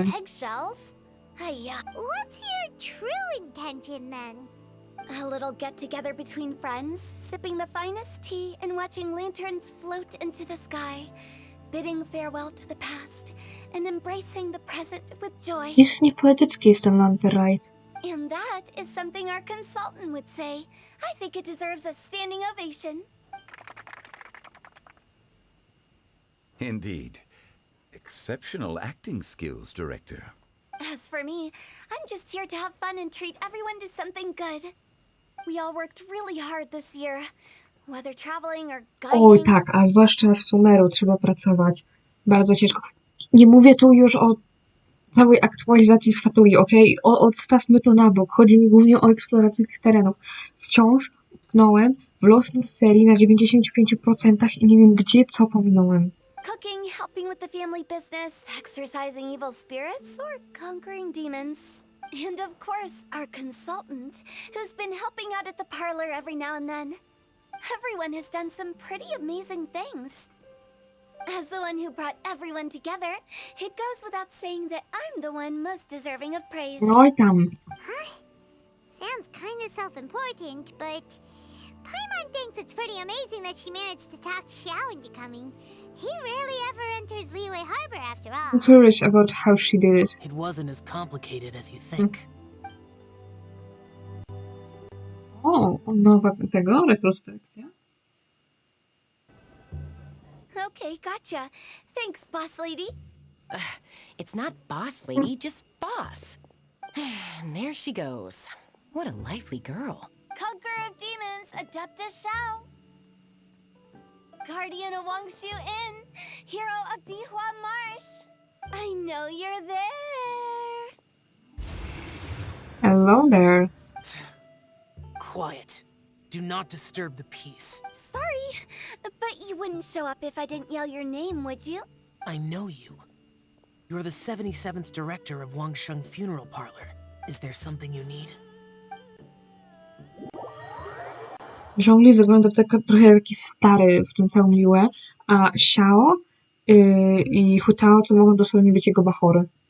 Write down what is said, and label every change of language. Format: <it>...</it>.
<en>on eggshells. Hiya. What's your true intention then? A little get-together between friends, sipping the finest tea and watching lanterns float into the sky, bidding farewell to the past and embracing the present with joy.</en> <pl>Istnie poetycki jest ten Lantern Rite.</pl> <en>And that is something our consultant would say. I think it deserves a standing ovation. Indeed. Exceptional acting skills, Director. As for me, I'm just here to have fun and treat everyone to something good. We all worked really hard this year. Whether traveling or guiding...</en> <pl>Oj tak, a zwłaszcza w Sumeru trzeba pracować. Bardzo ciężko. Nie mówię tu już o całej aktualizacji z Fatui, okej? Odstawmy to na bok. Chodzi mi głównie o eksplorację tych terenów. Wciąż utknąłem w Lost North serii na 95% i nie wiem gdzie, co pominąłem.</pl> <en>Cooking, helping with the family business, exercising evil spirits, or conquering demons. And of course, our consultant, who's been helping out at the parlor every now and then. Everyone has done some pretty amazing things. As the one who brought everyone together, it goes without saying that I'm the one most deserving of praise.</en> <pl>No i tam.</pl> <en>Sounds kind of self-important, but Paimon thinks it's pretty amazing that she managed to talk Xiao into coming. He rarely ever enters Liyue Harbor after all. I'm curious about how she did it. It wasn't as complicated as you think.</en> <pl>O, nowa tego, retrospekcja.</pl> <en>Okay, gotcha. Thanks, boss lady. It's not boss lady, just boss. And there she goes. What a lively girl. Conqueror of demons, Adeptus Xiao. Guardian of Wangshu Inn, hero of Dihua Marsh. I know you're there. Hello there. Quiet. Do not disturb the peace. Sorry, but you wouldn't show up if I didn't yell your name, would you? I know you. You're the 77th director of Wangsheng Funeral Parlor. Is there something you need?</en> <pl>Zhongli wygląda trochę taki stary w tym całym Liyue, a Xiao i Hutao to mogą dosłownie być jego bachory.</pl>